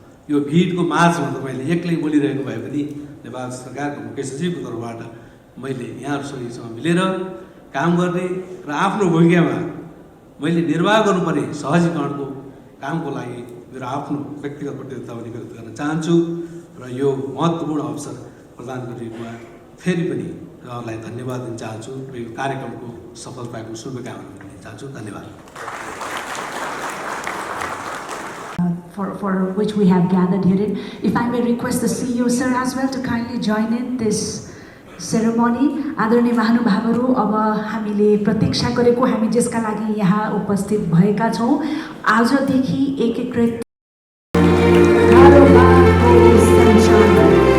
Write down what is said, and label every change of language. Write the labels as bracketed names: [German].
[Nepali] यो भिडको माझमा त मैले एक्लै बोलिरहेको भए पनि नेपाल सरकारको मुख्य सचिवको तर्फबाट मैले यहाँहरू सबैसँग मिलेर काम गर्ने र आफ्नो भूमिकामा मैले निर्वाह गर्नुपर्ने सहजीकरणको कामको लागि मेरो आफ्नो व्यक्तिगत प्रतिबद्धता पनि व्यक्त गर्न चाहन्छु। र यो महत्त्वपूर्ण अवसर प्रदान गरिएकोमा फेरि पनि उहाँलाई धन्यवाद दिन चाहन्छु र यो कार्यक्रमको सफलताको शुभकामना दिन चाहन्छु। धन्यवाद। [English] For which we have gathered here in. If I may request the CEO sir as well to kindly join in this ceremony. [Nepali] आदरणीय महानुभावहरू, अब हामीले प्रतीक्षा गरेको, हामी जसका लागि यहाँ उपस्थित भएका छौँ, आजदेखि एकीकृत कारोबारको सञ्चालन